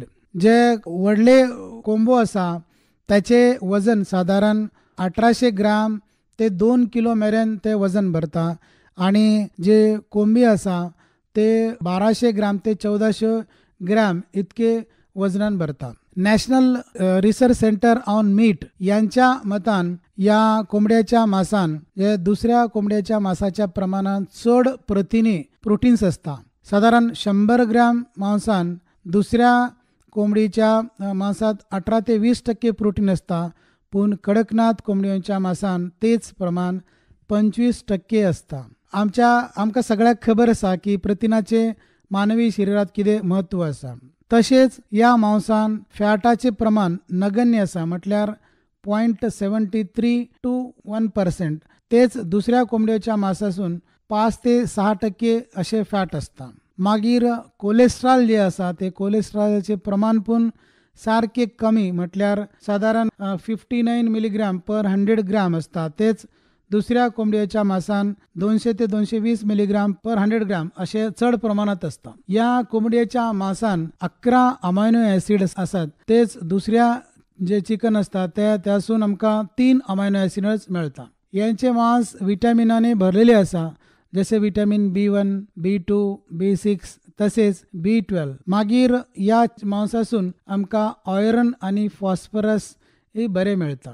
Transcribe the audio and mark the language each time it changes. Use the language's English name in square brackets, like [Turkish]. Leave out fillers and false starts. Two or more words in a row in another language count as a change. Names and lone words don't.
[Konkani] जे व्हडले कोंबो आसा त्याचे वजन साधारण 1800 ग्राम ते 2 किलो मेरेन ते वजन भरता आणि जे कोंबी आसा ते 1200 ग्राम ते 1400 ग्राम इतके वजनान भरता। नॅशनल रिसर्च सेंटर ऑन मीट यांच्या मतान या कोंबड्याच्या मांसान जे दुसऱ्या कोंबड्याच्या मांसाच्या प्रमाणात चड प्रथिने प्रोटीन्स असता. साधारण 100 ग्रॅम मांसान दुसऱ्या कोंबडीच्या मांसात 18 ते 20% प्रोटीन असता, पण कडकनाथ कोंबड्यांच्या मांसान तेच प्रमाण 25% असता. आमकां सगळ्याक खबर आसा की प्रथिनाचे मानवी शरीरात कितें महत्व आसा. तशेंच या मांसान फॅटाचे प्रमाण नगण्य आसा, म्हटल्यार 0.73 to 1%. तेच दुसऱ्या कोंबड्याच्या मांसासून 5 ते 6% असे फॅट असता. मागीर कोलेस्ट्रॉल जे आसा ते कोलेस्ट्रॉलचे प्रमाण पण सारखे कमी, म्हटल्यार साधारण 59 मिलीग्राम पर 100 ग्राम असता. तेच दुसऱ्या कोंबड्याच्या मांसान 200 ते 220 मिलीग्राम पर 100 ग्राम असे चढ प्रमाणात असता. या कोंबड्याच्या मांसान 11 [English] amino acid [Konkani] असतात. तेच दुसऱ्या जे चिकन असता त्यासून आमकां 3 [English] amino acids [Konkani] मेळता. यांचे मांस विटॅमिनाने भरलेले आसा, जसे विटॅमिन B1, B2, B6 तसेच B12. मागीर या मांसासून आमकां आयरन आणि फॉस्फरस हे बरे मेळता.